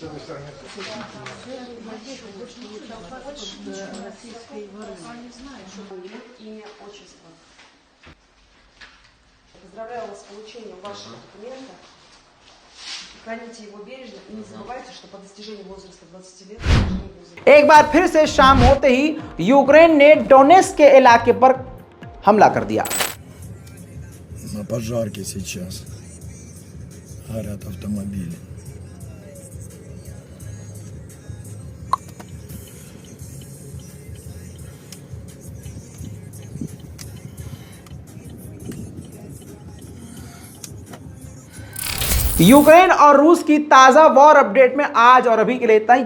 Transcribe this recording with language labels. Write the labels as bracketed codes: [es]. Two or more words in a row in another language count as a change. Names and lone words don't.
[ru] Имя, отчество. Поздравляю вас с получением вашего документа. Храните его бережно и не забывайте, что по достижении возраста 20 лет [hi] एक बार फिर से शाम होते ही यूक्रेन ने डोनेट्स्क के इलाके पर हमला कर दिया। [ru] На пожарке сейчас горят автомобили. [hi] यूक्रेन और रूस की ताज़ा [en] war update [hi] में आज और अभी के लिए इतना ही।